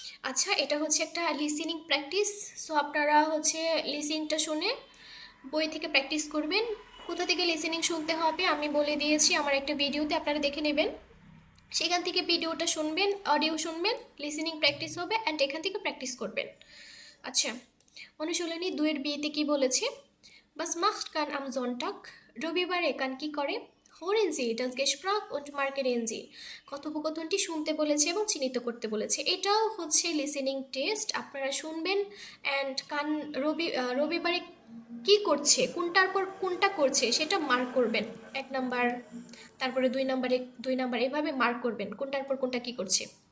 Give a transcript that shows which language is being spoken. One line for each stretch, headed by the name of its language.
Bangla: আচ্ছা, এটা একটা লিসেনিং প্র্যাকটিস। সো আপনারা লিসেনিংটা শুনে বই থেকে প্র্যাকটিস করবেন। কোথা থেকে লিসেনিং শুনতে হবে আমি বলে দিয়েছি আমার একটা ভিডিওতে, আপনারা দেখে নেবেন। সেখান থেকে ভিডিওটা শুনবেন, অডিও শুনবেন, লিসেনিং প্র্যাকটিস হবে অ্যান্ড এখান থেকে প্র্যাকটিস করবেন। আচ্ছা, অনুশীলনী 2-এর বিয়েতে কি বলেছে?
German: Was macht Kan am Sonntag?
Bangla: রবিবারে কান কি করে?
German: Hören Sie das Gespräch und markieren Sie।
Bangla: কথোপকথনটি শুনতে বলেছে এবং চিহ্নিত করতে বলেছে। এটাও হচ্ছে লিসেনিং টেস্ট। আপনারা শুনবেন অ্যান্ড কান রবিবারে কি করছে, কোনটার পর কোনটা করছে সেটা মার্ক করবেন 1 নাম্বার, তারপরে 2 নাম্বারে 2 নাম্বার, এভাবে মার্ক করবেন কোনটার পর কোনটা কি করছে।